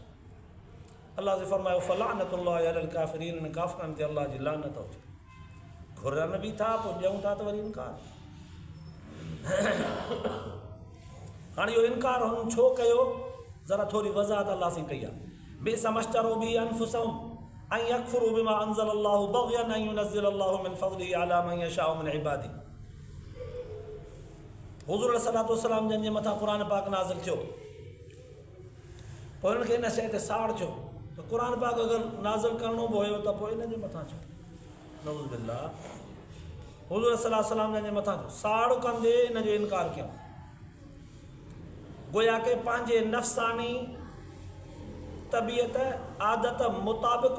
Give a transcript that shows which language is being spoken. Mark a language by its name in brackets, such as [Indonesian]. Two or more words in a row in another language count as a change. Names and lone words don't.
[Sindhi] अल्लाह से फरमायो [Arabic] فلعنة الله على الكافرين, [Sindhi] इन काफ़िरनि ते अल्लाह जी लानत हुजे। घुरनि बि था पोइ ॾियूं था त वरी इनकार। हाणे इहो इनकार हुननि छो कयो, ज़रा थोरी वज़ाहत अल्लाह से कई आहे। [Arabic] بئسما اشتروا به أنفسهم أن يكفروا بما أنزل الله بغيا أن ينزل الله من فضله على من يشاء من عباده. [Sindhi] हुज़ूर [Arabic] صلى الله عليه وسلم [Sindhi] जंहिंजे मथां क़ुर पाक नाज़िल थियो, पोइ हिननि खे हिन शइ ते साड़ थियो त क़ुर पाक अगरि नाज़िल करिणो बि हुयो त पोइ हिन जे मथां छो, [Arabic] نعوذ بالله. [Sindhi] हुज़ूर [Arabic] صلى الله عليه وسلم [Sindhi] जंहिंजे मथां थियो, साड़ कंदे हिन जो इनकार कयूं, गोया के पंहिंजे नफ़्सानी तबियत आदत मुताबिक़